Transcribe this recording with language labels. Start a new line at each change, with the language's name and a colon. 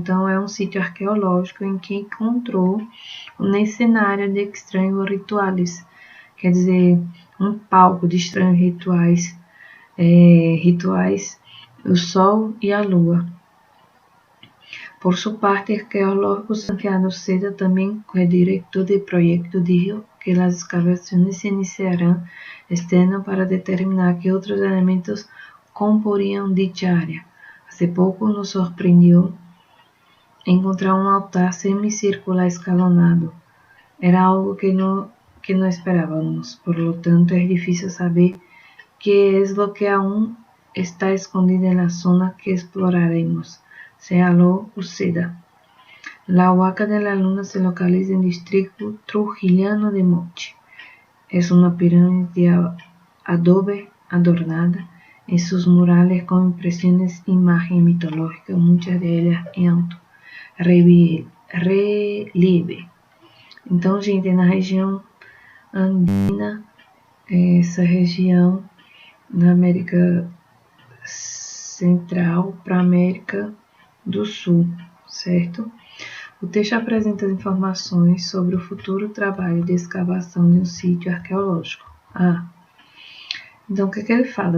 Portuguese: Então, é um sítio arqueológico em que encontrou um cenário de estranhos rituais, quer dizer, um palco de estranhos rituais, o Sol e a Lua.
Spanish: Por su parte, el arqueólogo Santiago Seda, también co-director del proyecto, dijo que las excavaciones se iniciarán este año para determinar qué otros elementos componían dicha área. Hace poco nos sorprendió encontrar un altar semicircular escalonado. Era algo que no esperábamos, por lo tanto es difícil saber qué es lo que aún está escondido en la zona que exploraremos. Señaló Uceda. La Huaca de la Luna se localiza en el distrito trujillano de Moche. Es una pirámide de adobe adornada en sus murales con impresiones de imagen mitológica, muchas de ellas en alto relieve.
Portuguese: Então, gente, na região andina, essa região na América Central para a América do Sul, certo? O texto apresenta informações sobre o futuro trabalho de escavação de um sítio arqueológico. Então o que ele fala?